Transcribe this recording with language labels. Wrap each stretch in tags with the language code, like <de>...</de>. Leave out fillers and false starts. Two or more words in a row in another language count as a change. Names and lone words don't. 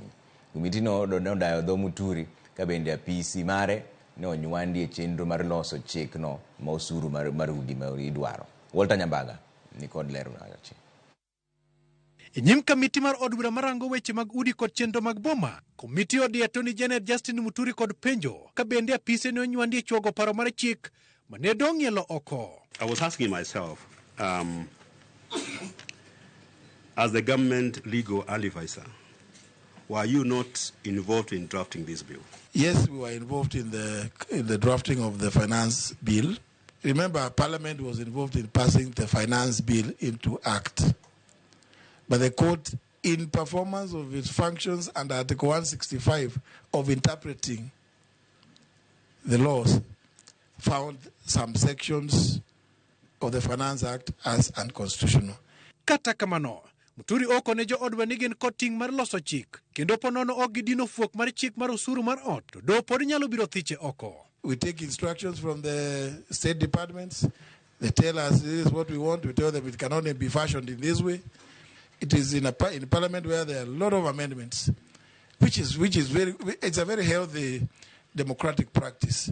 <luo>Komiti no nodayo dho Muturi ka bende apisi mare ne onywandi e chenro mar loso chik no ma osuru mar udi ma idwaro. Walter Nyambaga ni kod lero nachi. Nyim kamiti mar od bura marango weche mag udi kod chenro mag boma, komiti odi Attorney General Justin Muturi kod penjo ka bende apise ne onywandi e chuogo paro mar chik mane dong' yelo oko.</luo> <en>I was asking myself, as the government legal advisor, were you not involved in drafting this bill? Yes, we were involved in the drafting of the finance bill. Remember, Parliament was involved in passing the finance bill into act. But the court, in performance of its functions under Article 165 of interpreting the laws, found some sections of the Finance Act as unconstitutional.</en> <luo>Kata kamano, Muturi oko ne jo odwa ni gin kod ting' mar loso chik, kendo ponono ok gidino fuok mar chik mar osuru mar ot, to do pod nyalo biro thiche oko.</luo> <en>We take instructions from the state departments. They tell us this is what we want. We tell them it can only be fashioned in this way. It is in Parliament where there are a lot of amendments, which is it's a very healthy democratic practice.</en>